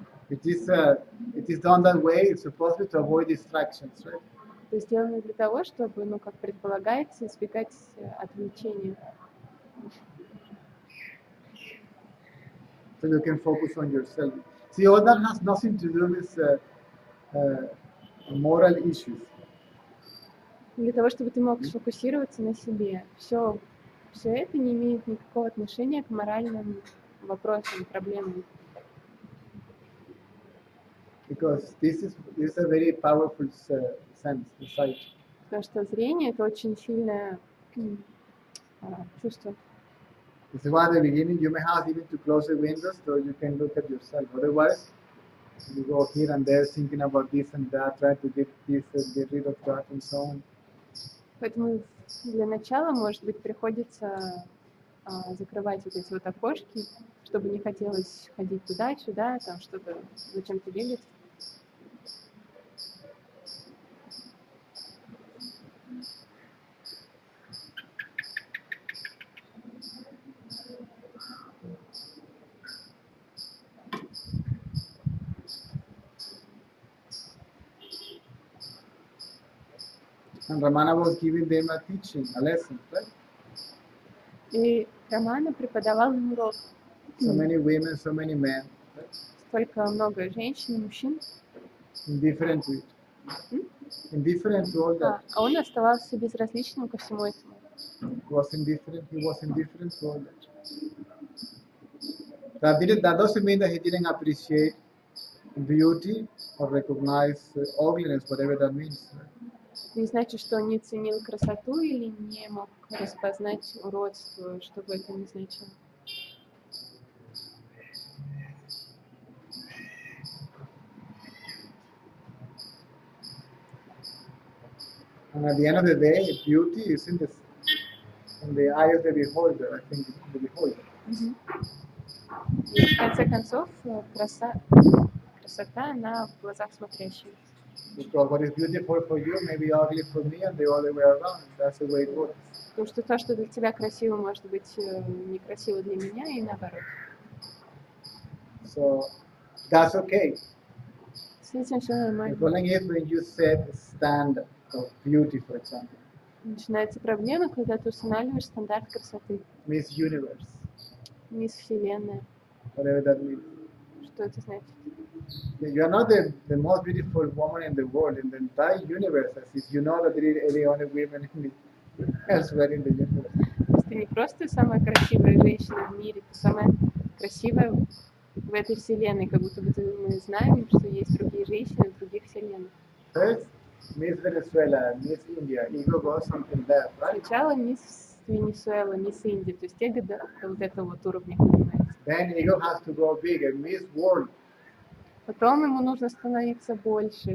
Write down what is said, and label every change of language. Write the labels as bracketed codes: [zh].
[en] It is done that way, it's supposed to avoid distractions, right? [ru] Это сделано для того, чтобы, как предполагается, избегать отвлечения. [en] So you can focus on yourself. See, all that has nothing to do with moral issues. [ru] Для того, чтобы ты мог сфокусироваться на себе. Все это не имеет никакого отношения к моральным вопросам, проблемам. [en] Because this is a very powerful sense, insight. [ru] Потому что зрение это очень сильное чувство. [en] This is why at the beginning you may have even to close the windows so you can look at yourself. Otherwise, you go here and there thinking about this and that, try to get this and get rid of that and so on. [ru] Поэтому для начала, может быть, приходится закрывать вот эти вот окошки, чтобы не хотелось ходить туда-сюда, там что-то, зачем-то бегать. [en] And Ramana was giving them a teaching, a lesson, right? [ru] И Романа преподавал им урок. [en] So many women, so many men, right? [ru] Столько много женщин и мужчин. [en] Indifferent to it. Indifferent to all that. [ru] А он оставался безразличным ко всему этому. [en] He was indifferent to all that. That doesn't mean that he didn't appreciate beauty or recognize ugliness, whatever that means. [ru] Не значит, что он не ценил красоту или не мог распознать уродство, что бы это ни значило. [en] And at the end of the day, beauty is in the eye of the beholder, I think, the beholder. [ru] И в конце концов, красота, она в глазах смотрящего. [en] Because what is beautiful for you may be ugly for me and the other way around. That's the way it works. [ru] Потому что то, что для тебя красиво, может быть некрасиво для меня, и наоборот. [en] So that's okay. [ru] С этим все [en] The [ru] нормально. [en] problem is when you set a standard of beauty, for example. [ru] Начинается проблема, когда ты устанавливаешь стандарт красоты. [en] Miss Universe, [ru] Мисс Вселенная. [en] whatever that means. [ru] Что это значит? [en] You are not the most beautiful woman in the world, in the entire universe, as if you know that there is any other women elsewhere in the universe. [ru] То есть ты не просто самая красивая женщина в мире, ты самая красивая в этой вселенной, как будто бы мы знаем, что есть другие женщины в других вселенных. [en] First, Miss Venezuela, Miss India, ego goes something there, right? [ru] Сначала мисс Венесуэла, мисс Индия, то есть эго до вот этого вот уровня поднимается. [en] Then ego has to go bigger, Miss World. [ru] Потом ему нужно становиться больше.